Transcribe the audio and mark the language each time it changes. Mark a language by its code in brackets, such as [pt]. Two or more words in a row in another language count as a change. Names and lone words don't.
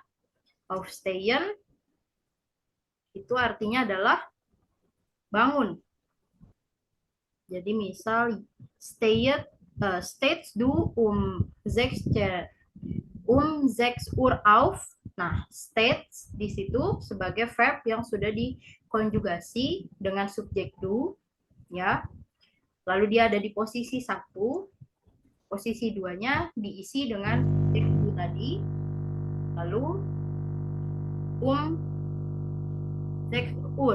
[id] Aufstehen itu artinya adalah bangun. Jadi misal [de] steht du um 6 Uhr auf. [id] Nah, states di situ sebagai verb yang sudah dikonjugasi dengan subjek du, ya. Lalu dia ada di posisi 1, posisi 2-nya diisi dengan subjek du tadi, lalu 6 Uhr.